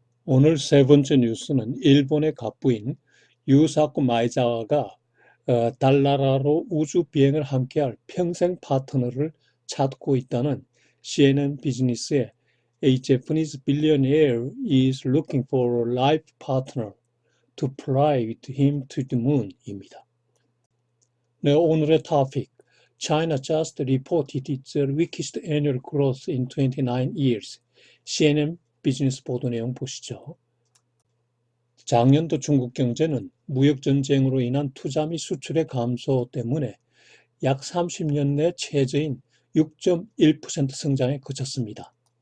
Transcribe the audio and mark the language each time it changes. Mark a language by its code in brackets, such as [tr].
[ko] 오늘 세 번째 뉴스는 일본의 갑부인 유사쿠 마에자와가 달나라로 우주 비행을 함께할 평생 파트너를 찾고 있다는 CNN 비즈니스의 [en] A Japanese billionaire is looking for a life partner to fly with him to the moon [ko] 입니다. 네, 오늘의 토픽. [en] China just reported its weakest annual growth in 29 years. [ko] CNN 비즈니스 보도 내용 보시죠. 작년도 중국 경제는 무역 전쟁으로 인한 투자 및 수출의 감소 때문에 약 30년 내 최저인 6.1% 성장에 그쳤습니다.